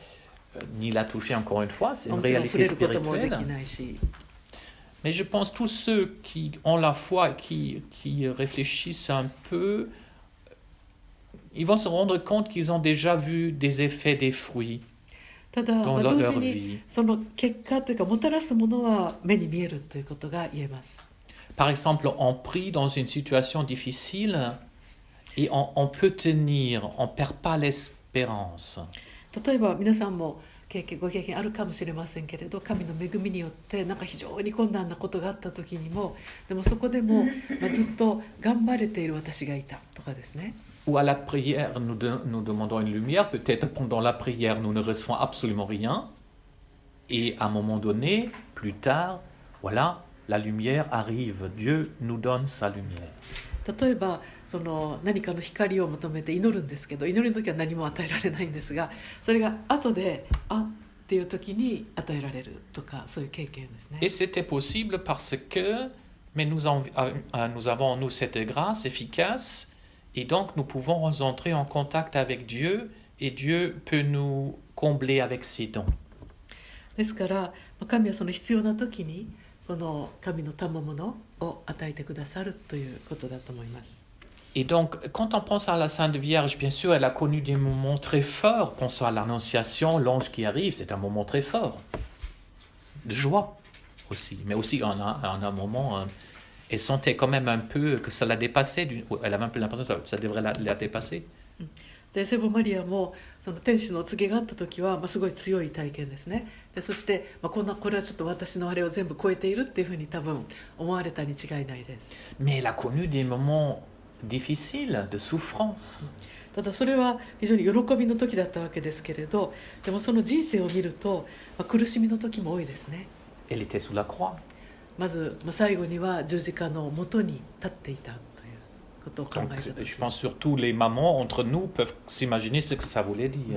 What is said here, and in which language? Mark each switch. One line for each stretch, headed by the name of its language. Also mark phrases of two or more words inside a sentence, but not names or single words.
French: Ni la toucher, encore une fois, c'est une
Japanese: もちろん触
French: réalité
Japanese: れることもでき
French: spirituelle.
Japanese: ないし、
French: Mais je pense tous ceux qui ont la foi, qui réfléchissent un peu, ils vont se rendre compte qu'ils ont déjà vu des effets des fruits
Japanese: ただ
French: dans
Japanese: 同時
French: leur
Japanese: に
French: vie.
Japanese: その結果というかもたらすものは目に見えるということが言えます。
French: Par exemple, on prie dans une situation difficile et on peut tenir, on ne perd pas l'espérance.
Japanese: 例えば皆さんもご経験あるかもしれませんけれど、神の恵みによってなんか非常に困難なことがあった時にも、でもそこでも、ずっと頑張れている私がいたとかですね。
French: Ou à la prière, nous demandons une lumière. Peut-être pendant la prière, nous ne recevons absolument rien. Et à un moment donné, plus tard, voilà, la lumière arrive. Dieu nous donne sa lumière.
Japanese: 例えばその何かの光を求めて祈るんですけど、祈りの時は何も与えられないんですが、それが後でっていう時に与えられるとか、そういう経験ですね。
French: Et c'était possible parce que mais nous avons en nous cette grâce efficace et donc nous pouvons entrer en contact avec Dieu et Dieu peut nous combler avec ses dons.
Japanese: ですから神はその必要な時にこの神の賜物を与えてくださるということだと思います。
French: Et donc, quand on pense à la Sainte Vierge, bien sûr, elle a connu des moments très forts. Pensons à l'Annonciation, l'ange qui arrive, c'est un moment très fort. De joie aussi. Mais aussi, en un moment, elle sentait quand même un peu que ça la dépassait. Elle avait un peu l'impression que ça devrait la dépasser.
Japanese: で聖母マリアもその天使のお告げがあった時は、すごい強い体験ですね。でそして、これはちょっと私のあれを全部超えているっていうふうに多分思われたに違いないです。
French: Mais elle a connu des moments difficiles, de souffrance.
Japanese: ただそれは非常に喜びの時だったわけですけれど、でもその人生を見ると、苦しみの時も多いですね。
French: Elle était sous la croix.
Japanese: まず、最後には十字架の元に立っていた。
French: Donc, je pense surtout les mamans entre nous peuvent s'imaginer ce que ça voulait dire.